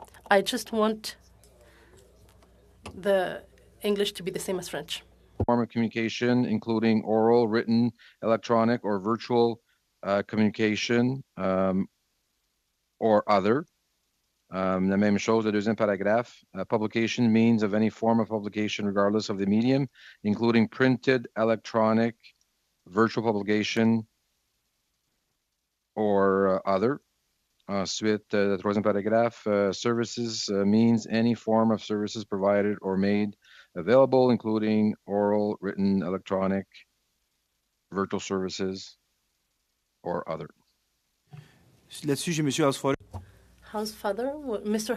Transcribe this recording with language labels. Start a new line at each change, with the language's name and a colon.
English: I just want the English to be the same as French. Form of communication, including oral, written, electronic, or virtual communication, or other.
French: La même chose, le deuxième paragraphe.
English: Publication means of any form of publication, regardless of the medium, including printed, electronic, virtual publication, or other.
French: Ensuite, le troisième paragraphe.
English: Services means any form of services provided or made available, including oral, written, electronic, virtual services, or other.
French: Là-dessus, j'ai Monsieur Housefather.
English: Mr.